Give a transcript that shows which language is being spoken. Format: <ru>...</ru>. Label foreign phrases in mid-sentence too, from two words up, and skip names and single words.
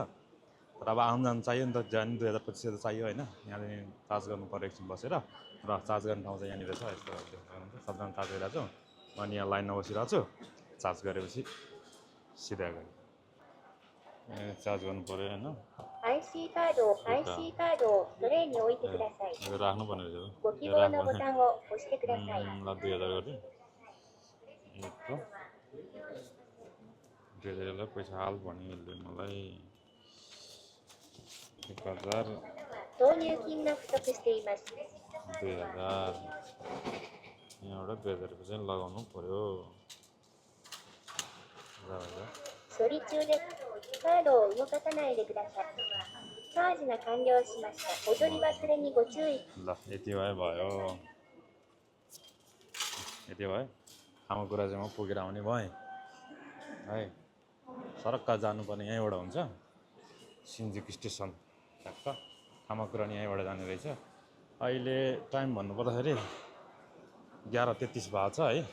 <ne>तर अब आउनु जानु चाहियो नि त, जानु 2000-2500 त चाहियो होइन। यहाँदेखि चार्ज गर्नु पऱ्यो एकछिन बसेर। र चार्ज गर्ने ठाउँ चाहिँ यहाँनिर छ, यस्तो सबजना चार्ज गरिरहेको छु। अनि यहाँ लाइनमा बसिरहेको छु। चार्ज गरेपछि सिधा गएँ चार्ज गर्नु पऱ्यो होइन।</ne> <ja>IC カードをトレイに置いてください。</ja> <ne>राख्नुपर्ने रहेछ।</ne> <ja>ご希望のボタンを押してください。</ja> <ne>ल 2000 गरेँ। यस्तो 2000लाई पैसा हाल भन्यो यसले मलाई। 1000</ne> <ja>投入金が不足しています。</ja> <ne>2000 यहाँबाट 2000 रुपियाँ चाहिँ लगाउनु पर्यो।</ne> <ja>処理中です。カードを動かさないでください。チャージが完了しました。踊り忘れにご注意。</ja> <ne>ल यति भयो। यति भयो। खानेकुरा चाहिँ म पुगेर आउने भएँ है। सरक्का जानुपर्ने यहीँबाट हुन्छ, सिन्जुक स्टेसन ठ्याक्क। खानेकुरा नि यहीँबाट जाने रहेछ। अहिले टाइम भन्नुपर्दाखेरि 11:33 भएको छ है।</ne>